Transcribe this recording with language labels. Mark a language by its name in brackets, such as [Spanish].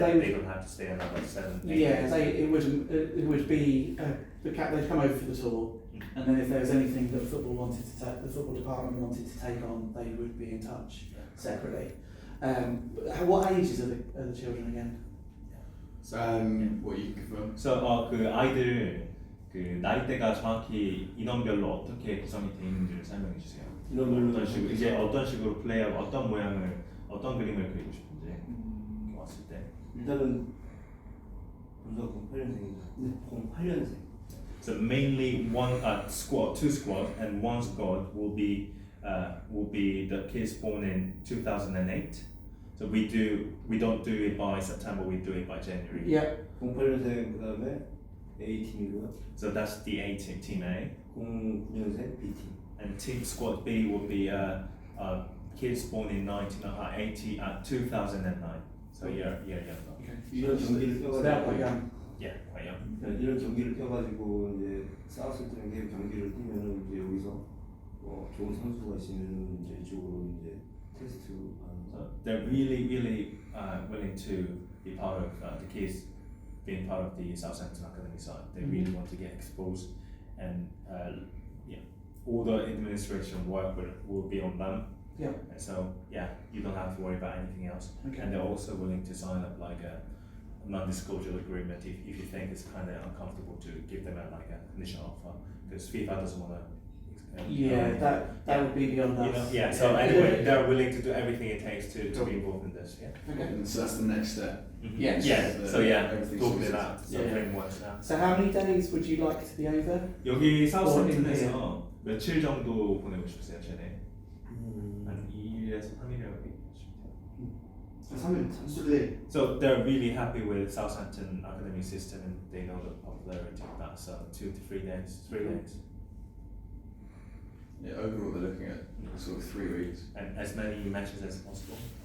[English] they don't have to stay another 7 days. Yeah, it would be they'd come over for the tour, and then if there was anything that the football department wanted to take on, they would be in touch separately. What ages are the children again? What you can confirm? [Korean] So 그 아이들 그 나이대가 정확히 인원별로 어떻게 구성이 되어 있는지를 설명해 주세요. 어떤 식으로 플레이하고 어떤 모양을 어떤 그림을 그리고 싶은지 왔을 때. 일단은 본사 08년생이죠. 08년생. [English] So mainly one squad, two squad, and one squad will be the kids born in 2008. So we don't do it by September, we do it by January. Yeah. [Korean] 08년생 그다음에 A팀이고요. [English] So that's the A team, team A. [Korean] 09년생 B팀. [English] And team squad B will be kids born in 2009. So year younger. Okay. [Korean] 이런 경기를 [English] So they're quite young. Yeah, quite young. [Korean] 이런 경기를 껴가지고 이제 사우스팀의 경기를 뛰면은 이제 여기서 좋은 선수가 있으면 이제 이쪽으로 이제 테스트하는. [English] So they're really willing to be part of the kids being part of the Southampton Academy side. They really want to get exposed, and all the administration work will be on them. Yeah. And so you don't have to worry about anything else. Okay. And they're also willing to sign up like a non-disclosure agreement if you think it's kind of uncomfortable to give them like a conditional offer, because FIFA doesn't want to. Yeah, that would be beyond us. So anyway, they're willing to do everything it takes to be involved in this. Yeah. Okay. And so that's the next step. Yes. Yeah. So everything's sorted. about the Yeah. frameworks now. So how many days would you like to be over? [Korean] 여기 사우스햄튼에서 며칠 정도 보내고 싶으세요, 쟤네? 음. 한 2일에서 3일이라고 얘기하시면 돼요. 3일, 3일. [English] So they're really happy with Southampton academy system, and they know the popularity of that. So 2 to 3 days, 3 days, Yeah, overall they're looking at sort of 3 weeks. and as many matches as possible.